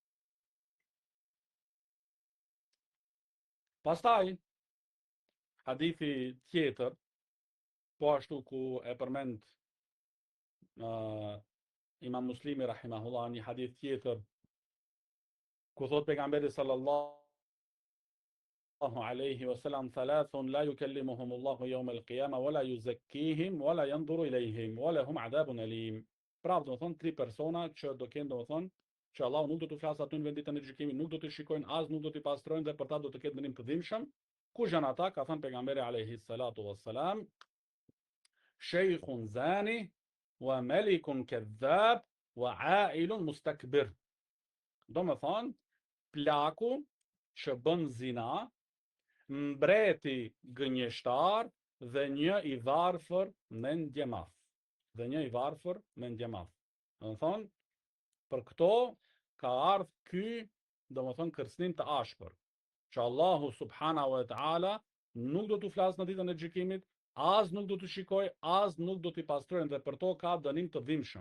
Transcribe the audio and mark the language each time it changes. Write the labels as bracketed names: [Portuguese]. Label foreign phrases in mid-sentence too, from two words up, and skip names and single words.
[Albanian] Pastaj hadithi tjetër, po ashtu ku e përmend Imam Muslimi rahimahullah, një hadith tjetër ku thot pejgamberi [Arabic] صلى الله عليه وسلم, ثلاثة لا يكلمهم الله يوم القيامة ولا يزكيهم ولا ينظر إليهم ولا هم عذاب أليم. [Albanian] Pra, do të thonë 3 persona që do kenë, do të thonë që Allahu nuk do të flasë aty në venditën e gjykimit, nuk do të shikojnë, as nuk do të pastrojnë, dhe për ta do të ketë dënim të dhimbshëm. Kush janë ata? Ka thënë pejgamberi [Arabic] عليه الصلاة والسلام, شيخ زان وملك كذاب وعائل مستكبر. [Albanian] Do më thonë plaku që bën zina, mbreti gënjeshtar dhe një i varfër mendjemaf. Dhe një i varfër mendjemaf. Do më thonë, për këto ka ardhur ky, do më thonë, kërcënim të ashpër, që Allahu [Arabic] سبحانه وتعالى [Albanian] nuk do t'u flasë në ditën e gjykimit, as nuk do t'u shikoj, as nuk do t'i pastrojnë, dhe për to ka dënim të dhimbshëm.